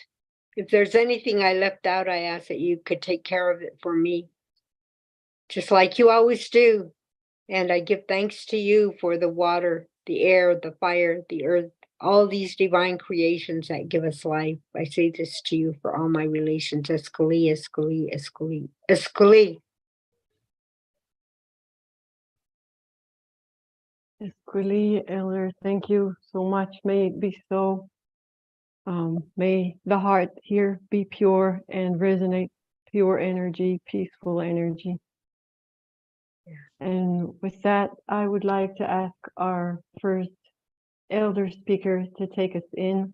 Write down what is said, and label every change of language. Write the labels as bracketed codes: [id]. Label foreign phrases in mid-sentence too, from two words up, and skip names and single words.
[en] If there's anything I left out, I ask that you could take care of it for me, just like you always do. And I give thanks to you for the water, the air, the fire, the earth, all these divine creations that give us life. I say this to you for all my relations. Escali, escali, escali, escali. Esquili, Elder, thank you so much. May it be so. May the heart here be pure and resonate pure energy, peaceful energy. And with that, I would like to ask our first elder speaker to take us in.